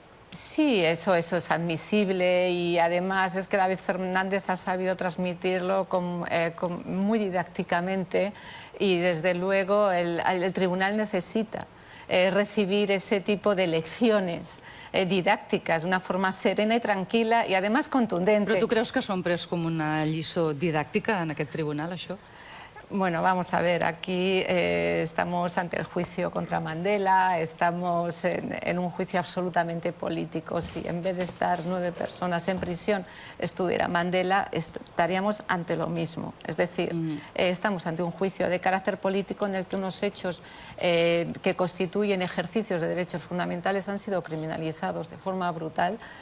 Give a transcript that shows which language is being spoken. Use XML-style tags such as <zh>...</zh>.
<es>Sí, eso es admisible, y además es que David Fernández ha sabido transmitirlo muy didácticamente, y desde luego el tribunal necesita recibir ese tipo de lecciones didácticas de una forma serena y tranquila y además contundente.</es> <ca>Però tu creus que s'ho han pres com una lliçó didàctica en aquest tribunal, això?</ca> <es>Bueno, vamos a ver, aquí estamos ante el juicio contra Mandela, estamos en un juicio absolutamente político. Si en vez de estar 9 personas en prisión estuviera Mandela, estaríamos ante lo mismo. Es decir, estamos ante un juicio de carácter político en el que unos hechos que constituyen ejercicios de derechos fundamentales han sido criminalizados de forma brutal.</es>